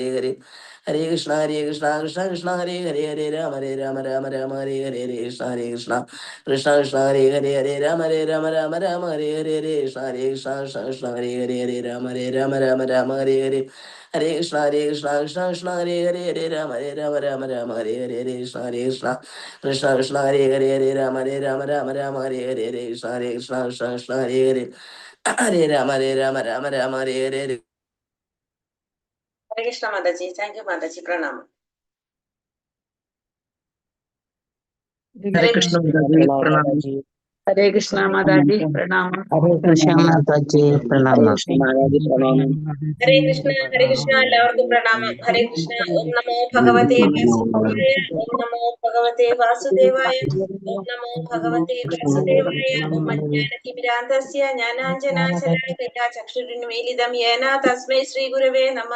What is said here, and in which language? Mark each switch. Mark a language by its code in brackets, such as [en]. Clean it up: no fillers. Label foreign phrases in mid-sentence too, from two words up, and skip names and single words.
[en] Hare Hare Krishna Krishna Krishna Hare Hare Hare Rama Rama Rama Hare Hare Hare Krishna Krishna Krishna Hare Hare Hare Rama Rama Hare Hare Hare Krishna Krishna Krishna Hare Hare Hare Rama Rama Hare Hare Hare Krishna Krishna Krishna Hare Hare Hare Rama Rama Hare Hare Hare Krishna Krishna Krishna Hare Hare Hare Rama Rama Hare Hare Hare Krishna Krishna Krishna Hare Hare Hare Rama Rama Hare Hare Hare Krishna Mataji, thank you Mataji, Pranam. Hare Krishna Mataji, Pranam. Hare Krishna Mataji, Pranam. Hare Krishna Mataji, Pranam. Hare Krishna, [ml] എല്ലാവർക്കും പ്രണാമം. ഹരേ കൃഷ്ണ. [sa] ഓം നമോ ഭഗവതേ വാസുദേവായ. ഓം നമോ ഭഗവതേ വാസുദേവായ. ഓം നമോ ഭഗവതേ വാസുദേവായ. ഓം അജ്ഞാനതിമിരാന്തസ്യ ജ്ഞാനാഞ്ജനാശലാകയാ ചക്ഷുരുന്മീലിതം യേന തസ്മൈ ശ്രീ ഗുരവേ നമഃ.